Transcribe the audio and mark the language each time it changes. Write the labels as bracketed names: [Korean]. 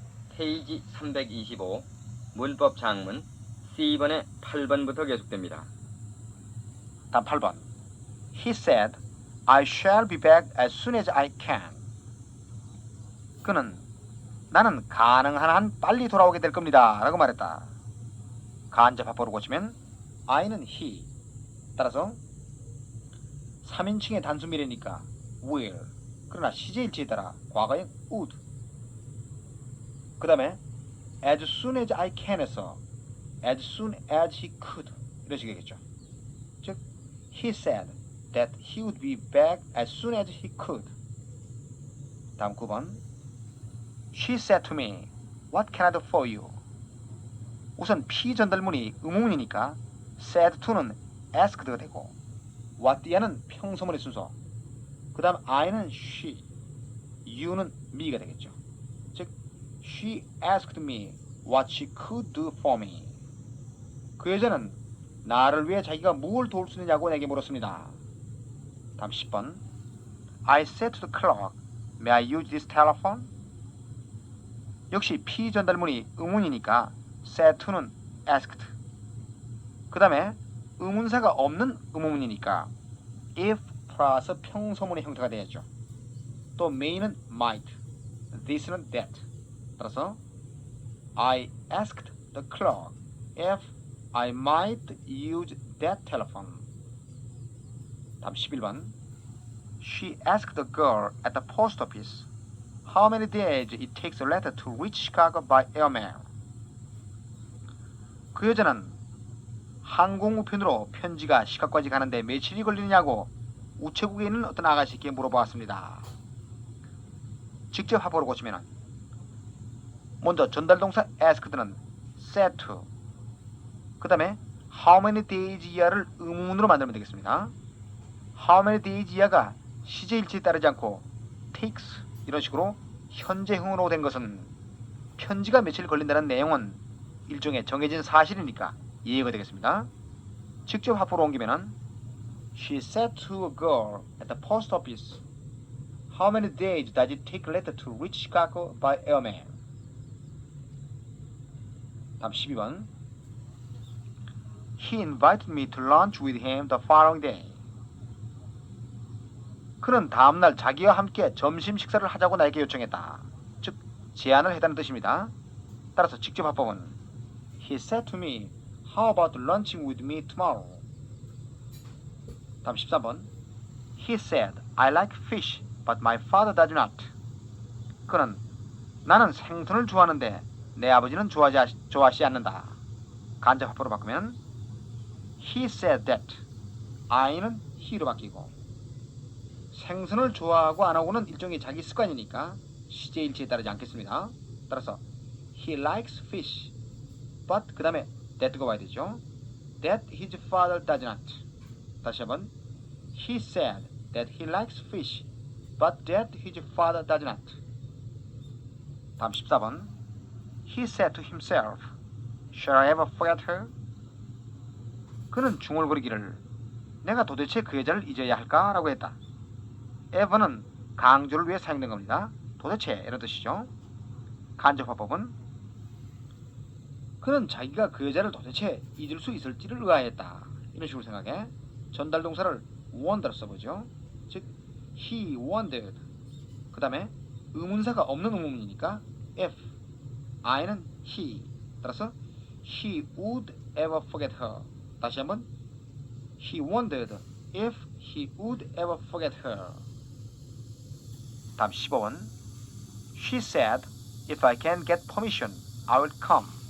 [Korean] 페이지 325 문법 장문 C번의 8번부터 계속됩니다. 다음 8번. [English] He said, I shall be back as soon as I can. [Korean] 그는 나는 가능한 한 빨리 돌아오게 될 겁니다. 라고 말했다. 간접 화법으로 고치면 I는 he. 따라서 3인칭의 단수미래니까 will. 그러나 시제일치에 따라 과거형 would. 그 다음에 [English] as soon as I can [Korean] 에서 [English] as soon as he could [Korean] 이런 식이겠죠. 즉 [English] he said that he would be back as soon as he could. [Korean] 다음 9번. [English] She said to me, what can I do for you? [Korean] 우선 피전달문이 의문문이니까 said to는 asked가 되고 what 뒤에는 평소문의 순서. 그 다음 I는 she, you는 me가 되겠죠. 즉 [English] she asked me what she could do for me. [Korean] 그 여자는 나를 위해 자기가 무엇을 도울 수 있느냐고 내게 물었습니다. 다음 10번. [English] I said to the clerk, may I use this telephone? [Korean] 역시 피전달문이 의문이니까 said to는 asked. 그 다음에 의문사가 없는 의문문이니까 if 플러스 평소문의 형태가 되겠죠. [English] 또 may는 might, this는 that. [Korean] 따라서 [English] I asked the clerk if I might use that telephone. [Korean] 다음 11번. [English] She asked the girl at the post office how many days it takes a letter to reach Chicago by airmail. [Korean] 그 여자는 항공우편으로 편지가 시카고까지 가는데 며칠이 걸리느냐고 우체국에 있는 어떤 아가씨께 물어보았습니다. 직접 화법으로 고치면 먼저 전달동사 asked는 said to, 그 다음에 how many days 이하를 의문으로 만들면 되겠습니다. how many days 이하가 시제일치에 따르지 않고 takes 이런 식으로 현재형으로 된 것은 편지가 며칠 걸린다는 내용은 일종의 정해진 사실이니까 이해가 되겠습니다. 직접 화법으로 옮기면은 [English] She said to a girl at the post office, how many days does it take a letter to reach Chicago by airmail? [Korean] 다음 12번. [English] He invited me to lunch with him the following day. [Korean] 그는 다음날 자기와 함께 점심 식사를 하자고 나에게 요청했다. 즉 제안을 했다는 뜻입니다. 따라서 직접 화법은 [English] He said to me, how about lunching with me tomorrow? [Korean] 다음 13번. [English] He said, I like fish, but my father does not. [Korean] 그는 나는 생선을 좋아하는데 내 아버지는 좋아하지 않는다. 간접 화법으로 바꾸면 [English] He said that. [Korean] I는 he로 바뀌고 생선을 좋아하고 안 하고는 일종의 자기 습관이니까 시제일치에 따르지 않겠습니다. 따라서 [English] He likes fish, but [Korean] 그 다음에 that가 와야 되죠. [English] That his father does not. [Korean] 다시 한번 [English] He said that he likes fish, but that his father does not. [Korean] 다음 14번. [English] He said to himself, shall I ever forget her? [Korean] 그는 중얼거리기를 내가 도대체 그 여자를 잊어야 할까? 라고 했다. ever는 강조를 위해 사용된 겁니다. 도대체 이런 뜻이죠. 간접 화법은 그는 자기가 그 여자를 도대체 잊을 수 있을지를 의아했다. 이런 식으로 생각해 전달 동사를 wonder로 써보죠. 즉 [English] he wondered. [Korean] 그 다음에 의문사가 없는 의문문이니까 if. I는 he. [English] 따라서 he would ever forget her. [Korean] 다시 한번 [English] he wondered if he would ever forget her. [Korean] 다음 15번. [English] She said, if I can get permission, I will come.